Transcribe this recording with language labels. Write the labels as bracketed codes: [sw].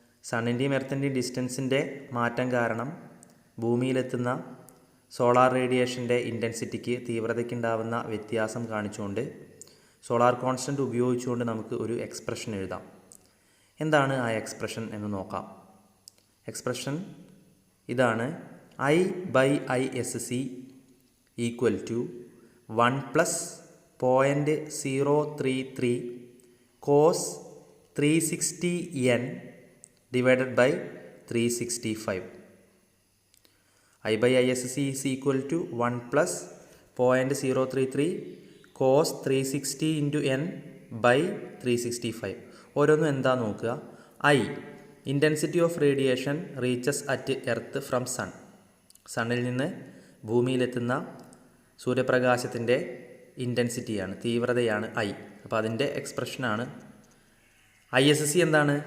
[ml] സണ്ണിൻ്റെയും എർത്തിൻ്റെയും ഡിസ്റ്റൻസിൻ്റെ മാറ്റം കാരണം ഭൂമിയിലെത്തുന്ന സോളാർ റേഡിയേഷൻ്റെ ഇൻറ്റൻസിറ്റിക്ക്, തീവ്രതയ്ക്കുണ്ടാവുന്ന വ്യത്യാസം കാണിച്ചുകൊണ്ട് സോളാർ കോൺസ്റ്റൻറ്റ് ഉപയോഗിച്ചുകൊണ്ട് നമുക്ക് ഒരു എക്സ്പ്രഷൻ എഴുതാം. എന്താണ് ആ എക്സ്പ്രഷൻ എന്ന് നോക്കാം. എക്സ്പ്രഷൻ ഇതാണ്: [en] I/ISC equal to 1 + 0.033 cos 360 n divided by 365. I/ISC is equal to 1 + 0.033 cos 360 into n by 365. [ml] ഓരോന്നും എന്താ നോക്കുക. [en] I, intensity of radiation reaches at earth from sun. [ml] സണ്ണിൽ നിന്ന് ഭൂമിയിലെത്തുന്ന സൂര്യപ്രകാശത്തിൻ്റെ ഇൻറ്റൻസിറ്റിയാണ്, തീവ്രതയാണ് I. അപ്പോൾ അതിൻ്റെ എക്സ്പ്രഷനാണ്. ISC എന്താണ്?